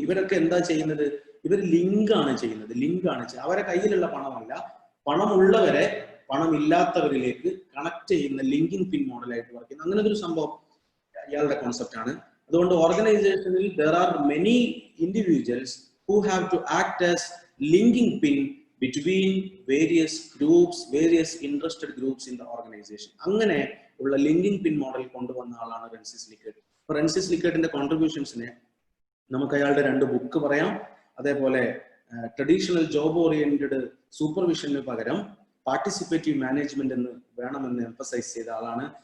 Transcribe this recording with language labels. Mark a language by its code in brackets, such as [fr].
[ml] ഇവരൊക്കെ എന്താ ചെയ്യുന്നത്? ഇവർ ലിങ്കാണ് ചെയ്യുന്നത്. അവരെ കയ്യിലുള്ള പണമല്ല, പണമുള്ളവരെ പണമില്ലാത്തവരിലേക്ക് കണക്ട് ചെയ്യുന്ന ലിങ്കിങ് പിൻ മോഡലായിട്ട് വർക്ക് ചെയ്യുന്ന അങ്ങനെ ഒരു സംഭവം ഇയാളുടെ കോൺസെപ്റ്റ് ആണ്. അതുകൊണ്ട് ഓർഗനൈസേഷനിൽ [en] there are many individuals who have to act as linking pin between various groups, various interested groups in the organization. [ml] അങ്ങനെ ഉള്ള ലിങ്കിങ് പിൻ മോഡൽ കൊണ്ടുവന്ന ആളാണ് റെൻസിസ് ലിക്കർട്ട്. അപ്പൊ റെൻസിസ് ലിക്കർട്ടിന്റെ കോൺട്രിബ്യൂഷൻസിനെ നമുക്ക് അയാളുടെ 2 ബുക്ക് പറയാം. അതേപോലെ ട്രഡീഷണൽ ജോബ് ഓറിയന്റഡ് സൂപ്പർവിഷന് പകരം പാർട്ടിസിപ്പേറ്റീവ് മാനേജ്മെന്റ് എന്ന് വേണമെന്ന് എംഫസൈസ് ചെയ്ത ആളാണ്.